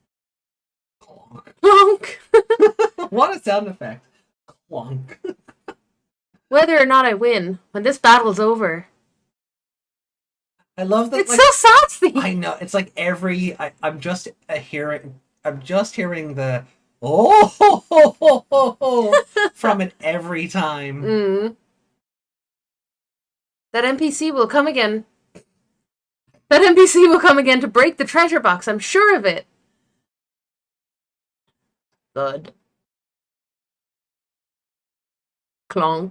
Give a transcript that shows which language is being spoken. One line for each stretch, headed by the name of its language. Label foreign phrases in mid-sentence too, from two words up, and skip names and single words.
English: Clonk. What a sound effect. Clonk. Whether or not I win, when this battle's over. I love that. It's like, so sassy. I know. It's like I'm just hearing the oh ho, ho, ho, ho, ho, from it every time. That NPC will come again. That NPC will come again to break the treasure box. I'm sure of it. Thud. Clonk.